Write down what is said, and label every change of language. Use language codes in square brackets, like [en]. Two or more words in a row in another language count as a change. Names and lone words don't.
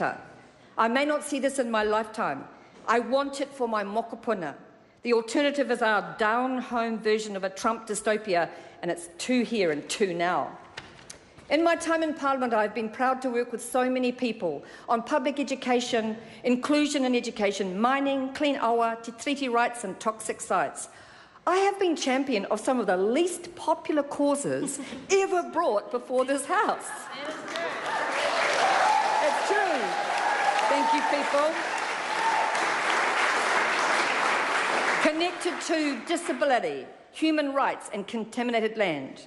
[en] I may not see this in my lifetime. I want it for my mokopuna, The alternative is our down-home version of a Trump dystopia, and it's two here and two now. In my time in Parliament, I've been proud to work with so many people on public education, inclusion in education, mining, clean awa, te treaty rights and toxic sites. I have been champion of some of the least popular causes ever brought before this House. It's true. Thank you, people. Connected to disability, human rights and contaminated land.